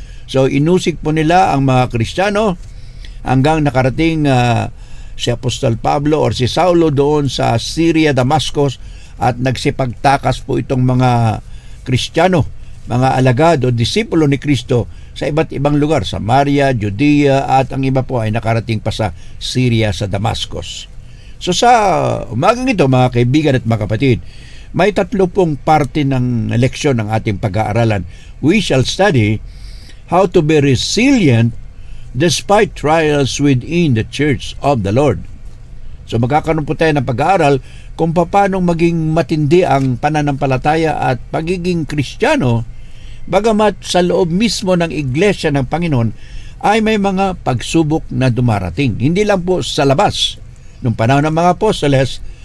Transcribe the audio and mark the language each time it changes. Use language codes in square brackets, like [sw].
[tl] So, inusig po nila ang mga Kristiyano hanggang nakarating si Apostol Pablo or si Saulo doon sa Syria, Damascus, at nagsipagtakas po itong mga Kristiyano, mga alagad o disipulo ni Kristo sa iba't ibang lugar, Samaria, Judea, at ang iba po ay nakarating pa sa Syria, sa Damascus. So sa umagang ito, mga kaibigan at mga kapatid, may 3 pong parte ng leksyon ng ating pag-aaralan. [en] We shall study how to be resilient despite trials within the Church of the Lord. [tl] So magkakaroon po tayo ng pag-aaral kung paano maging matindi ang pananampalataya at pagiging Kristiyano, bagamat sa loob mismo ng iglesia ng Panginoon ay may mga pagsubok na dumarating. Hindi lang po sa labas. Nung panahon ng mga apostoles,